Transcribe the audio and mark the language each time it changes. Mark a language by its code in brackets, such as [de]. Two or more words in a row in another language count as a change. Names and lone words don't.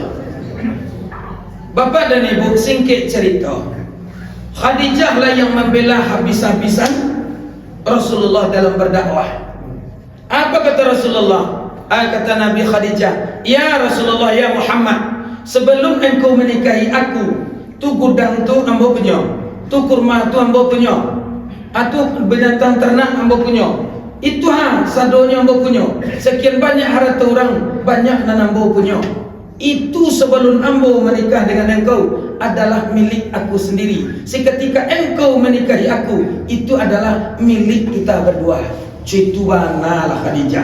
[id] Bapak dan ibu singkit cerita. Khadijah lah yang membela habis-habisan Rasulullah dalam berdakwah. Apa kata Rasulullah? Kata Nabi Khadijah, ya Rasulullah, ya Muhammad, sebelum engkau menikahi aku, [min] tu gudang tu ambo punya, tu kurma tu ambo punya, tu binatang ternak ambo punya, itu sadonya ambo punya, sekian banyak harta orang, banyak nan ambo punya. [id] Itu sebelum ambo menikah dengan engkau adalah milik aku sendiri. Seketika engkau menikahi aku, itu adalah milik kita berdua. Itu mana lah Khadijah.